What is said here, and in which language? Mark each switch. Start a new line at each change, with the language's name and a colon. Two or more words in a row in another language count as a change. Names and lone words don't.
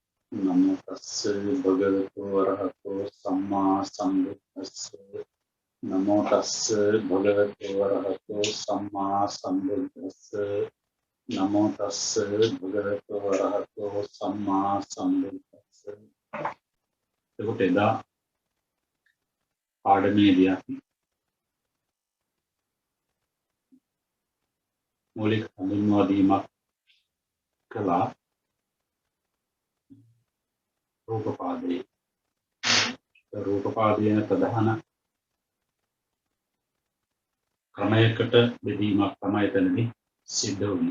Pali: नमो तस्से भगवतो अरहतो सम्मा सम्बुद्धस्से नमो तस्से भगवतो अरहतो सम्मा सम्बुद्धस्से नमो तस्से भगवतो अरहतो सम्मा सम्बुद्धस्से
Sinhala: එතකොට එදා පාඩමේදී අපි මූලික හඳුන්වා දීමක් කළා රූපපාදයේ ප්‍රධාන ක්‍රමයකට බෙදීමක් තමයි එතනදී සිද්ධ වුනේ.